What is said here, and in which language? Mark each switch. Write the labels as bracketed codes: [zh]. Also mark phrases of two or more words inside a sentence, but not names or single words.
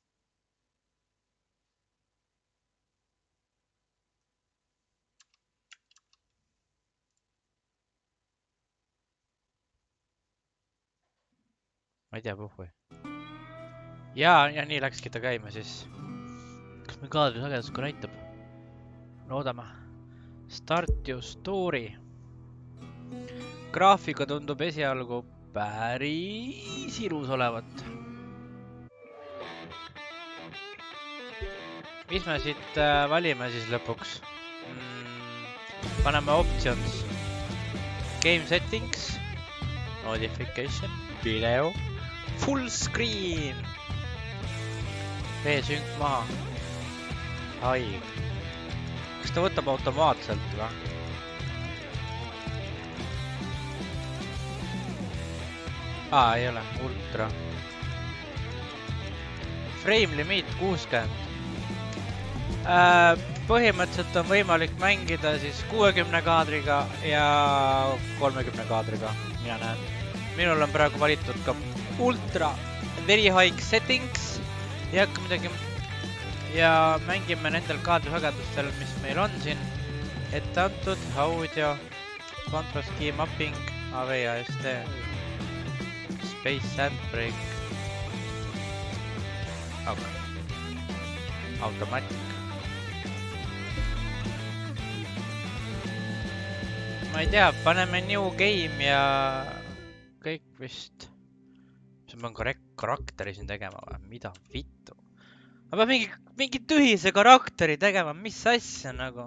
[et] Ma ei tea, puhhui. Ja nii läkski ta käima siis. Kas me kaadrisagedus ka näitab? Loodame. [en] Start your story. [et] Graafika tundub esialgu päris ilus olevat. Mis me siit valime siis lõpuks? Paneme [en] options. Game settings. Notification. Video. Full screen. [et] V-sync maha. Haig. Kas ta võtab automaatselt või? Ei ole. Ultra. [en] Frame limit 60. [et] Põhimõtteliselt on võimalik mängida siis 60 kaadriga ja 30 kaadriga. Mina näen. Minul on praegu valitud ka [en] ultra very high settings. [et] Ei hakka midagi. Ja mängime nendel kaadrisagedustel, mis meil on siin. Ette antud [en] audio, contrast key mapping, AVAST, space handbrake. Automatic. [et] Ma ei tea, paneme [en] new game [et] ja kõik vist. See on karakteri siin tegema või? Mida vittu? Ma pean mingi tühise karakteri tegema, mis asja nagu?